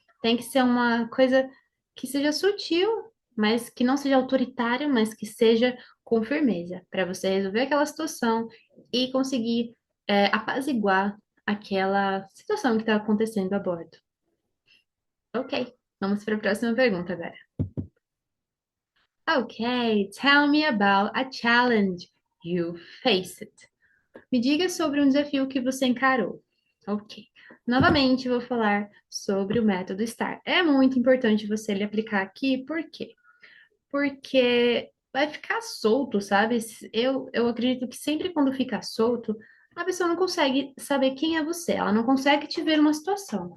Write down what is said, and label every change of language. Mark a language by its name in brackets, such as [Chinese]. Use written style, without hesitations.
[Portuguese] Tem que ser uma coisa que seja sutil, mas que não seja autoritária, mas que seja com firmeza, para você resolver aquela situação e conseguir apaziguar aquela situação que está acontecendo a bordo. Ok, vamos para a próxima pergunta agora. [English] Ok, tell me about a challenge you faced. [Portuguese] Me diga sobre um desafio que você encarou. Ok. Novamente, vou falar sobre o método STAR. É muito importante você ele aplicar aqui, por quê? Porque vai ficar solto, sabe? Eu acredito que sempre quando fica solto, a pessoa não consegue saber quem é você, ela não consegue te ver numa situação.